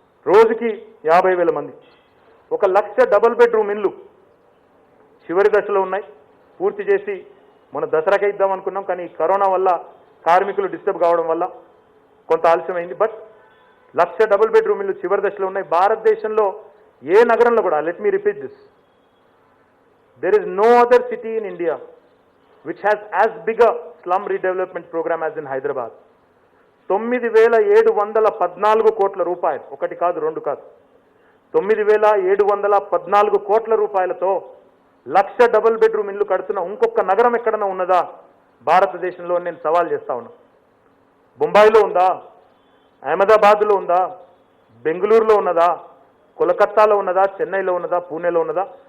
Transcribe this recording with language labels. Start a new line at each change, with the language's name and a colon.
Telugu: రోజుకి 50,000 మంది. 1 లక్ష double bedroom ఇళ్ళు చివరి దశలో ఉన్నాయి. పూర్తి చేసి మన దసరాకే ఇద్దాం అనుకున్నాం, కానీ కరోనా వల్ల కార్మికులు డిస్టర్బ్ కావడం వల్ల కొంత ఆలస్యమైంది. బట్ 1 లక్ష డబుల్ బెడ్రూమ్ ఇళ్ళు చివరి దశలో ఉన్నాయి. భారతదేశంలో ఏ నగరంలో కూడా,
English: Let me repeat this, there is no other city in India which has as big a slum redevelopment program as in Hyderabad.
Telugu: 9,714 కోట్ల రూపాయలు, ఒకటి కాదు రెండు కాదు, 9,714 కోట్ల రూపాయలతో 1 లక్ష డబుల్ బెడ్రూమ్ ఇల్లు కడుతున్న ఇంకొక నగరం ఎక్కడన్నా ఉన్నదా భారతదేశంలో? నేను సవాల్ చేస్తా ఉన్నా. బొంబాయిలో ఉందా? అహ్మదాబాద్లో ఉందా? బెంగళూరులో ఉన్నదా? కోలకత్తాలో ఉన్నదా? చెన్నైలో ఉన్నదా? పూణేలో ఉన్నదా?